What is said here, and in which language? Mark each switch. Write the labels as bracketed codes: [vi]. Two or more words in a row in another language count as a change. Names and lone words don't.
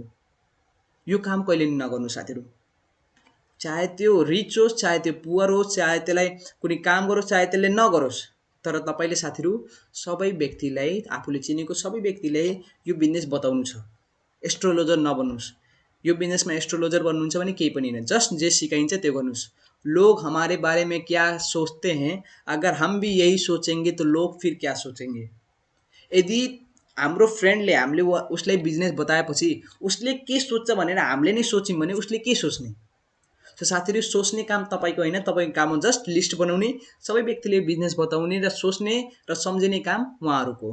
[ne] यो काम कहिले नि नगर्नु साथीहरू, चाहे त्यो रिच होस्, चाहे त्यो पुवर होस्, चाहे त्यसलाई कुनै काम गरोस्, चाहे त्यसले नगरोस्, तर तपाईँले साथीहरू सबै व्यक्तिलाई, आफूले चिनेको सबै व्यक्तिलाई यो बिजनेस बताउनु छ। एस्ट्रोलोजर नबन्नुहोस्, यो बिजनेसमा एस्ट्रोलोजर बन्नुहुन्छ भने केही पनि होइन, जस्ट जे सिकाइन्छ त्यो गर्नुहोस्। [hi] लोग हमारे बारे में क्या सोचते हैं, अगर हम भी यही सोचेंगे तो लोग फिर क्या सोचेंगे। [ne] यदि हाम्रो फ्रेन्डले हामीले उसलाई बिजनेस बताएपछि उसले के सोच्छ भनेर हामीले नै सोच्यौँ भने उसले के सोच्ने। सो साथीहरू सोच्ने काम तपाईँको होइन, तपाईँको काम हो [en] just list [ne] बनाउने, सबै व्यक्तिले बिजनेस बताउने र सोच्ने र सम्झिने काम उहाँहरूको।